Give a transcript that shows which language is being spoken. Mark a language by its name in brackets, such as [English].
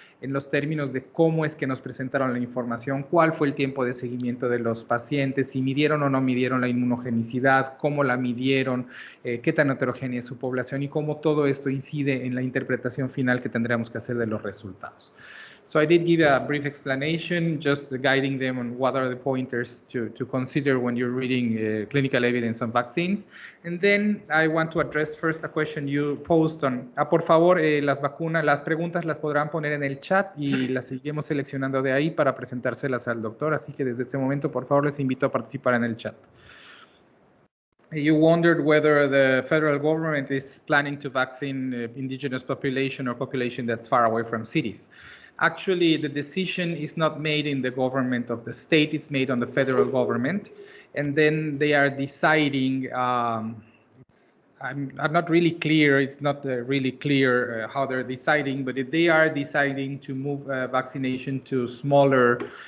[Spanish] en los términos de cómo es que nos presentaron la información, cuál fue el tiempo de seguimiento de los pacientes, si midieron o no midieron la inmunogenicidad, cómo la midieron, qué tan heterogénea es su población y cómo todo esto incide en la interpretación final que tendremos que hacer de los resultados. [English] So I did give a brief explanation, just guiding them on what are the pointers to consider when you're reading clinical evidence on vaccines. And then I want to address first a question you posed on. [Spanish] Por favor, las preguntas las podrán poner en el chat y las seguiremos seleccionando de ahí para presentárselas al doctor. Así que desde este momento, por favor, les invito a participar en el chat. [English] You wondered whether the federal government is planning to vaccine indigenous population or population that's far away from cities. Actually, the decision is not made in the government of the state, it's made on the federal government. And then they are deciding, I'm not really clear, it's not really clear how they're deciding, but if they are deciding to move vaccination to smaller